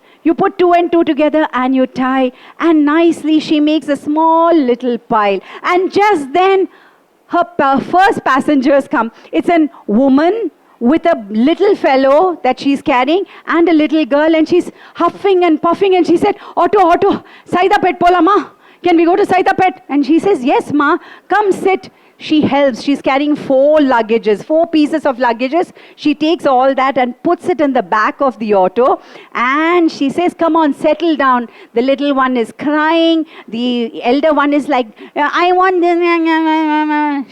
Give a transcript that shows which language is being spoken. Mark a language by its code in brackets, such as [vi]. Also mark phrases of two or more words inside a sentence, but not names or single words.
[en] You put 2 and 2 together and you tie. And nicely she makes a small little pile. And just then her first passengers come. It's a woman with a little fellow that she's carrying and a little girl, and she's huffing and puffing, and she said, Auto, [ta] Saidapet pola ma. [en] Can we go to Saidapet? And she says, yes ma, come sit. She helps. She's carrying 4 luggages, 4 pieces of luggages. She takes all that and puts it in the back of the auto. And she says, come on, settle down. The little one is crying. The elder one is like, I want this.